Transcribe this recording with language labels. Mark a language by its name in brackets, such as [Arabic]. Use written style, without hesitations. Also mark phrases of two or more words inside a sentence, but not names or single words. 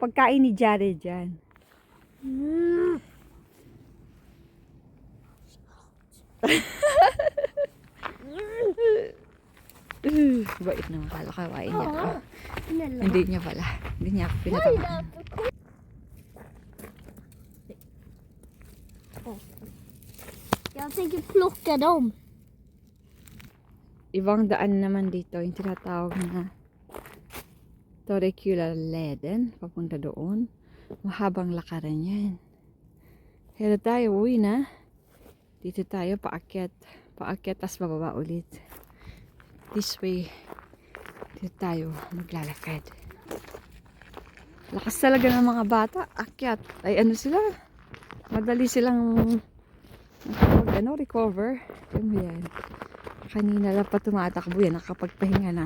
[Filipino] Pagkain ni Jared yan. Bait naman kala kawain niya ako. Hindi niya pala. Hindi niya ako pinatamaan. [Swedish] Jag tänker plocka dem. [Filipino] Ibang daan naman dito, yung tinatawag na Torrecula-leden, papunta doon. Mahabang lakaran yan. Kaya tayo, uwi na. Dito tayo, paakyat. Paakyat, tas bababa ulit. [English] This way, [Filipino] dito tayo maglalakad. Lakas talaga ng mga bata, akyat. Ay ano sila, madali silang recover. Yung yan. Kanina lang pa tumatakbo yan, nakapagpahinga na.